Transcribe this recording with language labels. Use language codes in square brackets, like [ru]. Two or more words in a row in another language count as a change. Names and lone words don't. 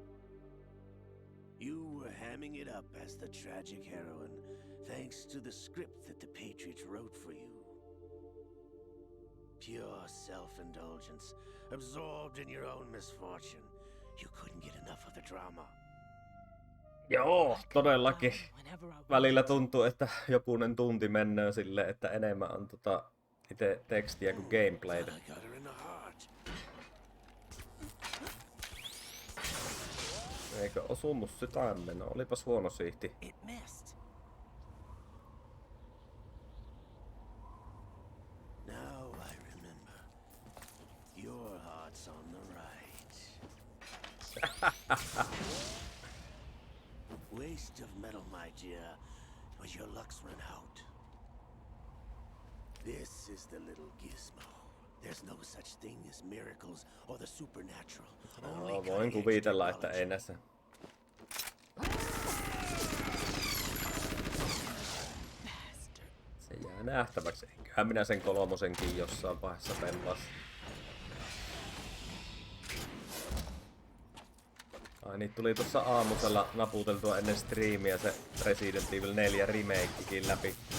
[en] You were hamming it up as the tragic heroine, thanks to the script that the Patriots wrote for you. Pure self-indulgence, absorbed in your own misfortune. You couldn't get enough of the drama. [fi] Joo, todellakin. [en] Whenever I [fi] Välillä [en] wanted. [fi] tuntuu, että jokunen tunti menee silleen, että enemmän on itse tekstiä kuin gameplaytä. [en] I got her in the heart. [fi] Eikö osunut sydämen? No, olipas huono siihti. [en] It missed. Now I remember. Waste of metal, my dear, but your luck's run out. This is the little gizmo. There's no such thing as miracles or the supernatural. Only [fi] Voin kuvitella, että ei näissä. Se jää nähtäväksi. Eiköhän minä sen kolmosenkin jossain vaiheessa pellas. Ai niin, tuli tuossa aamusella naputeltua ennen striimiä se Resident Evil 4 remakekin läpi.